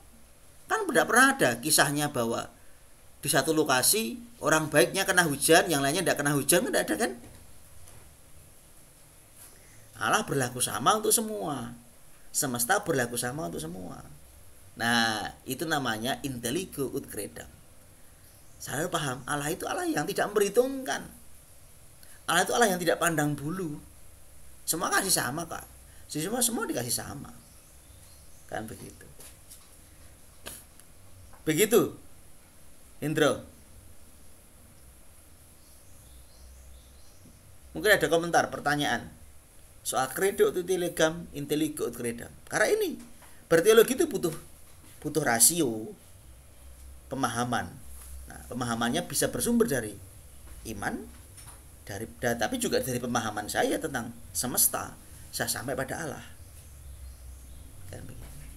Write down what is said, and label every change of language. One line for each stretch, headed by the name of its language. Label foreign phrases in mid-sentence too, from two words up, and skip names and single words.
Indonesian: Kan tidak pernah ada kisahnya bahwa di satu lokasi orang baiknya kena hujan, yang lainnya tidak kena hujan, tidak ada kan? Allah berlaku sama untuk semua. Semesta berlaku sama untuk semua. Nah, itu namanya
Latin: intelligo ut credam.
Indonesian: Saya paham, Allah itu Allah yang tidak memperhitungkan. Allah itu Allah yang tidak pandang bulu. Semua kasih sama, Kak. Semua dikasih sama. Kan begitu. Begitu. Indro. Mungkin ada komentar, pertanyaan soal
Latin: credo ut legam, intelligo ut credam.
Indonesian: Karena ini berteologi itu butuh rasio, pemahaman. Nah, pemahamannya bisa bersumber dari iman, tapi juga dari pemahaman saya tentang semesta, saya sampai pada Allah. Kan begitu.